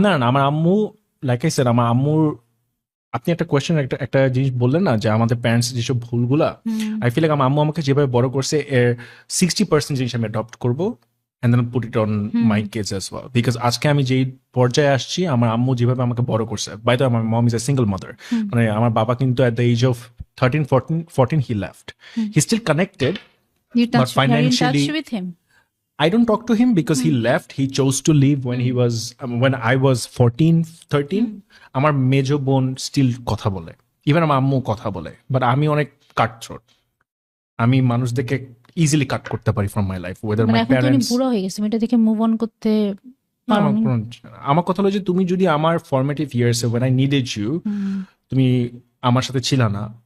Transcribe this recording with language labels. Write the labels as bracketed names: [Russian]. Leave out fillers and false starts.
[Bangla] না না, আমার আম্মু, [English] like I said, [Bangla] আমার আম্মুর, আপনি একটা কোয়েশ্চেন, একটা জিনিস বললেন না যে আমাদের প্যারেন্টস যেসব ভুলগুলা, [English] I feel like [Bangla] আমার আম্মু আমাকে যেভাবে বড় করছে এর 60% জিনিস আমি অ্যাডপ্ট করবো [English] and then put it on my kids as well. [Bangla] Because আজকে আমি যেই পর্যায়ে আসছি, আমার আম্মু যেভাবে আমাকে বড় করছে, [English] by the way, my mom is a single mother. [Bangla] মানে আমার বাবা কিন্তু [English] at the age of 13-14 he left. He's still connected, but financially in touch with him. I don't talk to him because he left. He chose to leave when he was when I was 14-13. [Bangla] আমার মেজো বোন still কথা বলে, even আমার আম্মু কথা বলে, but আমি অনেক কাট থ্রোট। আমি মানুষদেরকে ইজিলি কাট করতে পারি [English] From my life, whether my parents. [Bangla] বুড়ো হয়ে গেছে, এটা দেখে মুভ অন করতে পারোনি। আমার কথা হলো যে তুমি যদি আমার formative years [English] when I needed you, [Bangla] তুমি আমার সাথে ছিল না।